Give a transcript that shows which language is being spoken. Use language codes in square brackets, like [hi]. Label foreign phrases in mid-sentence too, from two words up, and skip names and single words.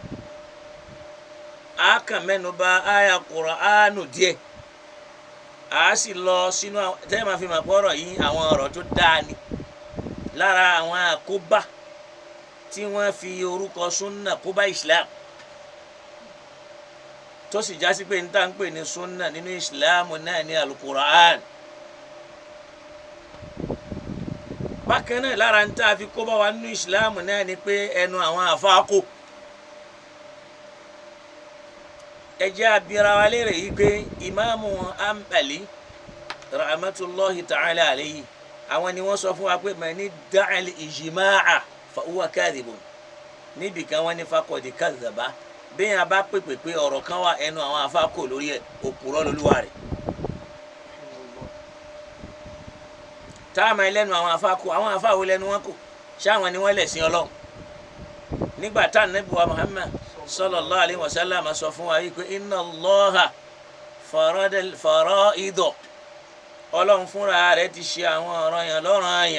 [yo] A kàn mẹ́nu bà àyà Qur'anu díẹ̀, a sì lọ sínú tẹ́lẹ̀ máa fi máa pọ̀ ọ̀rọ̀ yìí àwọn ọ̀rọ̀ tó dáa ni lára àwọn àkóbá tí wọ́n fi orúkọ súnà kóbá Islam, tó sì já sí pé n tá ń pè ní súnà nínú Islam náà ní al-Qur'an. bákan náà lára ń tá a fi kóbá wa nínú Islam náà ni pé ẹnu àwọn àfáà kò. ẹ jẹ́ abira wa léèrè yìí pé ìmáàmù Hanbali [ar] رحمة الله تعالى عليه [yo] àwọn ni wọ́n sọ fún wa pé [ar] من ادعى الإجماع فهو كاذب. [yo] níbi kan wọ́n ní [ar] فقد كذب, [yo] bẹ́ẹ̀ yẹn bá pèpè pé ọ̀rọ̀ kan wà ẹnu àwọn àfáà kò lórí ẹ̀, òpùrọ́ lolúwa rẹ̀. táàmù ẹlẹ́nu àwọn àfáà kò, àwọn àfáà wo lẹ́nu wọn kò? ṣáwọn ni wọ́n lẹ̀sìn Ọlọ́run. nígbà tá Ànábì wa Muhammad [ar] صلى الله عليه وسلم [yo] sọ fún wa yìí pé [ar] إن الله فرض الفرائض, [yo] Ọlọ́run fúnra rẹ̀ ti ṣe àwọn ọ̀ranyàn lọ́ranyàn.